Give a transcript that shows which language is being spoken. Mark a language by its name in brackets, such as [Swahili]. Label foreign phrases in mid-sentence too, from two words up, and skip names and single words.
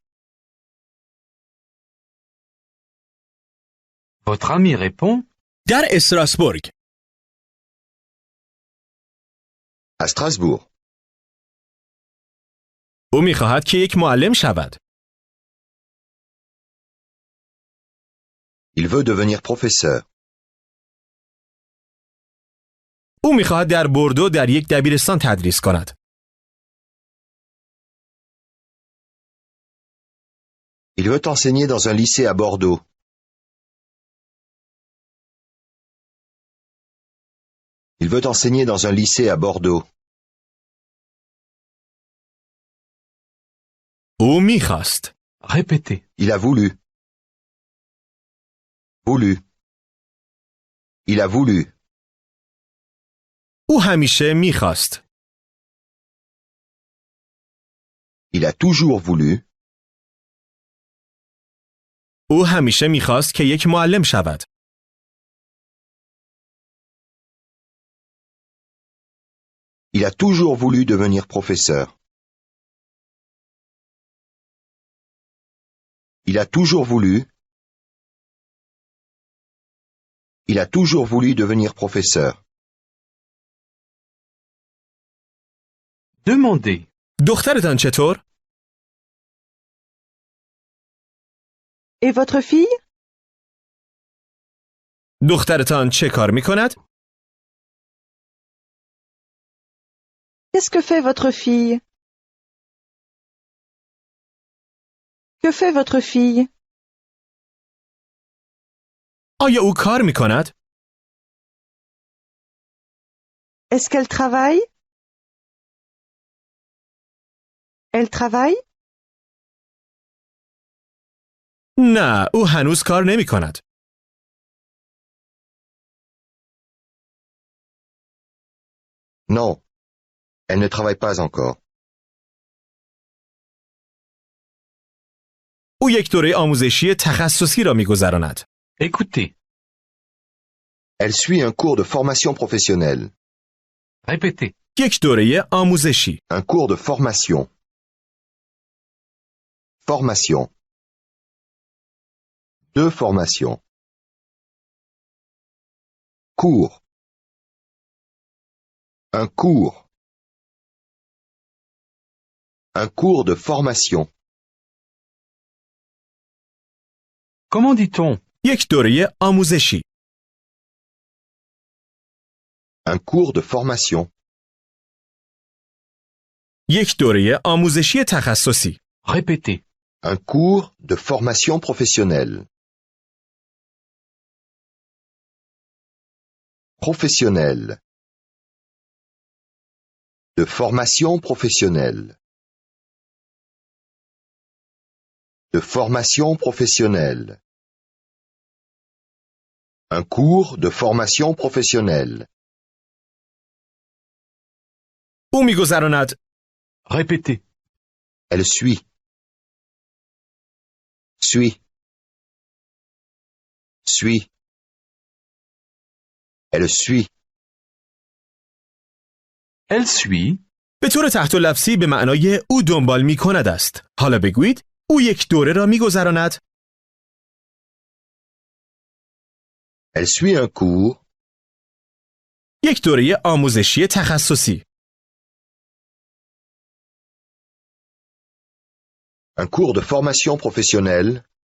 [French] Votre ami répond. [Persian] در استراسبورگ. [French] À Strasbourg. [Persian] او می‌خواهد که یک معلم شود. [French] Il veut devenir professeur. [Persian] او می‌خواهد در بوردو در یک دبیرستان تدریس کند. [French] Il veut enseigner dans un lycée à Bordeaux. Il veut enseigner dans un lycée à Bordeaux. [Persian] او می‌خواست. [French] Répétez. Il a voulu. Voulu. Il a voulu. [Persian] او همیشه می‌خواست. [French] Il a toujours voulu. [Persian] او همیشه می‌خواست که یک معلم شود. [French] Il a toujours voulu devenir professeur. Il a toujours voulu. Il a toujours voulu devenir professeur. Demandez. [Persian] دخترتان چطور؟ [French] Et votre fille? [Persian] دخترتان چه کار می‌کند؟ [French] Qu'est-ce que fait votre fille? Que fait votre fille? [Persian] آیا او کار می‌کند؟ [French] Est-ce qu'elle travaille? Elle travaille? [Persian] نه، او هنوز کار نمی‌کند. [French] Non. Elle ne travaille pas encore. [Persian] او یک دوره آموزشی تخصصی را می‌گذراند. [French] Écoutez. Elle suit un cours de formation professionnelle. Répétez. [Persian] یک دوره آموزشی. [French] Un cours de formation. Formation. De formation. Cours. Un cours. Un cours de formation. Comment dit-on? [Persian] یک دوره آموزشی. [French] Un cours de formation. [Persian] یک دوره آموزشی تخصصی. [French] Répétez. Un cours de formation professionnelle. Professionnelle. De formation professionnelle. De formation professionnelle. Un cours de formation professionnelle. [Persian] او می‌گذراند. [French] Répétez. Elle suit. Suit. Suit. Elle suit. Elle suit. [Persian] به طور تحت لفظی به معنای او دنبال می‌کند است. حالا بگویید او یک دوره را می‌گذراند. [French] Elle suit un cours. [Persian] یک دوره آموزشی تخصصی. [French] Un cours de formation professionnelle.